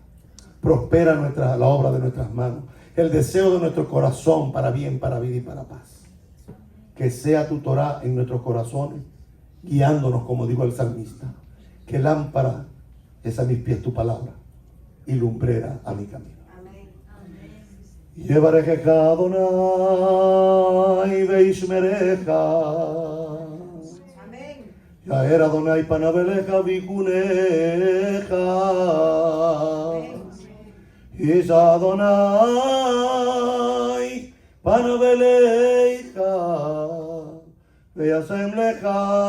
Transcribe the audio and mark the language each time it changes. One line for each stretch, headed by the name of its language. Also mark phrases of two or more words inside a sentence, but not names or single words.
Spanish: Prospera la obra de nuestras manos, el deseo de nuestro corazón para bien, para vida y para paz. Que sea tu Torah en nuestros corazones, guiándonos, como dijo el salmista. Que lámpara es a mis pies tu palabra y lumbrera a mi camino.
Hebrew: יברכך אדני וישמרך. יאר אדני פניו אליך ויחנך. ישא אדני פניו אליך וישם לך